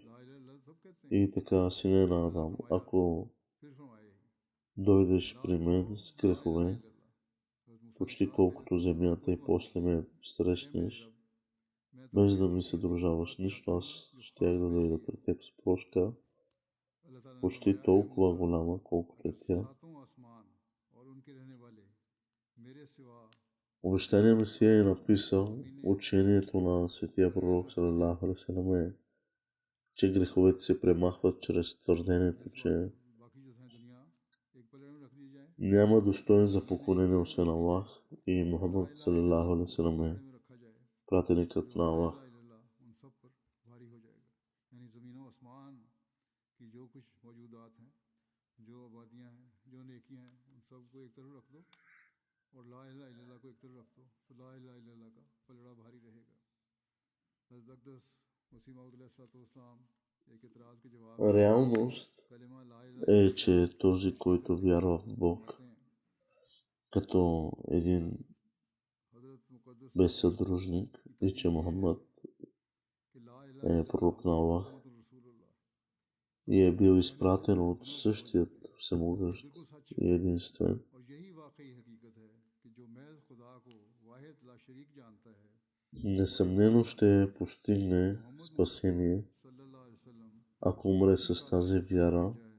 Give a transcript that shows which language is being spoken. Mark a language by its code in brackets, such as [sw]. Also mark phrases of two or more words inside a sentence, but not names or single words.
[bg] И така, сине на Адам, ако дойдеш при мен с грехове, почти колкото земята, и после ме срещнеш, без да ми се дружаваш нищо, аз щях да дойда при теб с прошка, почти толкова голяма, колкото е тя. Обещания Месия е написал, учението на светия пророк [ar] صلى الله عليه وسلم [bg] е, че греховете се премахват чрез твърдението, че няма достоен за поклонение освен Аллах и Мухаммад [ar] صلى الله عليه وسلم [bg] е пратеникът на Аллах. [ur] اور [ar] لا إله إلا الله [ur] کو ایک طرف رکھ دو تو [ar] لا إله إلا الله [ur] کا پلڑا بھاری رہے گا. حضرت اقدس مسیح موعود [ar] عليه الصلاة والسلام [bg] Реалност е, че този, който вярва в Бог като един безсъдружник и че Мухаммад е пророк на Аллах и е бил изпратен от същият всемогъщ и единствен, несъмнено ще постигне спасение, ако умре с тази вяра.